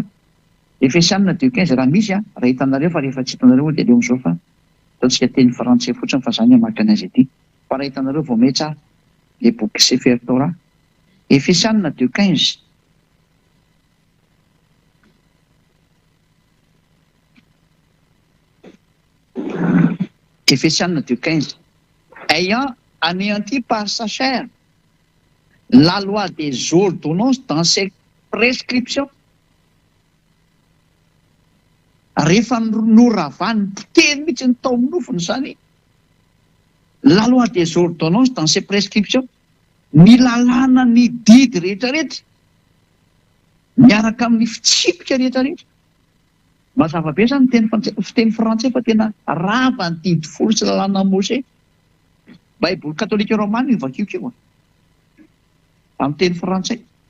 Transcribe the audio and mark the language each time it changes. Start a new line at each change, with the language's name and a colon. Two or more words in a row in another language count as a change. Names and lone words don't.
Malagasy: Efesianina 2:15 raha misy raha hitanareo fa rehefa tsy hitanareo dia leo amin'izao fa ataontsika teny frantsay fotsiny fa izany hamaky anazy ity. Fa raha hitanareo vao mety tsara le boky Sefer Torah. Efesianina 2:15. Efesianina 2:15.
French: Ayant anéanti par sa chair la loi des ordonnances dans ses prescriptions.
Malagasy: Rehefa noravany poteny mihitsy ny tao amin'ny nofony zany
French: la loi des ordonnances dans ses prescriptions,
Malagasy: ny lalàna ny didy rehetrarehetra miaraka amin'ny fitsipika rehetrarehetra. Mazava be zany fiteny frantsay fa tena rava ny didy folo sy lalàna Mose. Baiboly katolika romana io vakio keo amin'ny teny frantsay.